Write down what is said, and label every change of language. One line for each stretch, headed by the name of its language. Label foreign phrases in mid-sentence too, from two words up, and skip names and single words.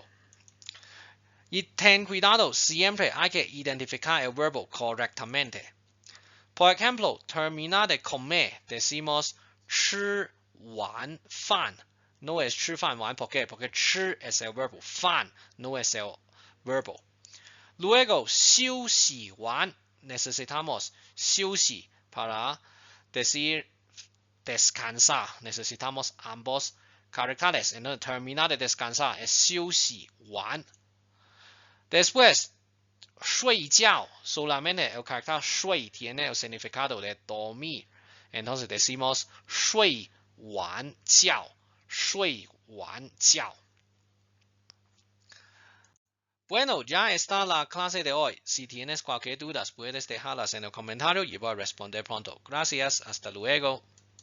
Spanish: Y ten cuidado, siempre hay que identificar el verbo correctamente. Por ejemplo, terminar de comer, decimos
Chinese: 吃完飯.
Spanish: No es
Chinese: 吃飯完,
Spanish: ¿por qué? Porque 吃 es el verbo, 飯 no es el verbo. Luego,
Chinese: 休息完,
Spanish: necesitamos 休息 para decir descansar. Necesitamos ambos caracteres. Entonces, terminar de descansar es
Chinese: 休息完.
Spanish: Después, 睡覺, solamente el carácter 睡 tiene el significado de dormir. Entonces decimos
Chinese: 睡完覺. 睡完覺.
Spanish: Bueno, ya está la clase de hoy. Si tienes cualquier duda, puedes dejarlas en el comentario y voy a responder pronto. Gracias, hasta luego.